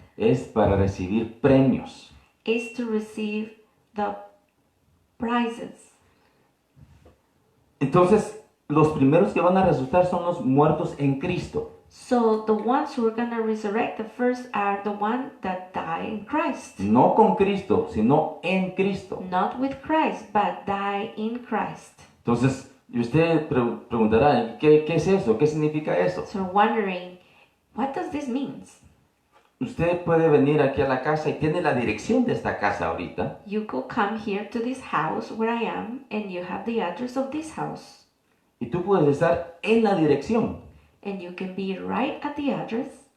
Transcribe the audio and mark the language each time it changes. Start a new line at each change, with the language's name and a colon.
Spanish: es para recibir premios.
English: It's to receive the prizes.
Spanish: Entonces, los primeros que van a resucitar son los muertos en Cristo.
English: So the ones who are going to resurrect the first are the ones that die in Christ.
Spanish: No con Cristo, sino en Cristo.
English: Not with Christ, but die in Christ.
Spanish: Entonces, y usted preguntará, ¿qué es eso? ¿Qué significa eso?
English: So wondering, what does this mean?
Spanish: Usted puede venir aquí a la casa y tiene la dirección de esta casa ahorita.
English: You could come here to this house where I am, and you have the address of this house.
Spanish: Y tú puedes estar en la dirección,
English: And you can be right at the address,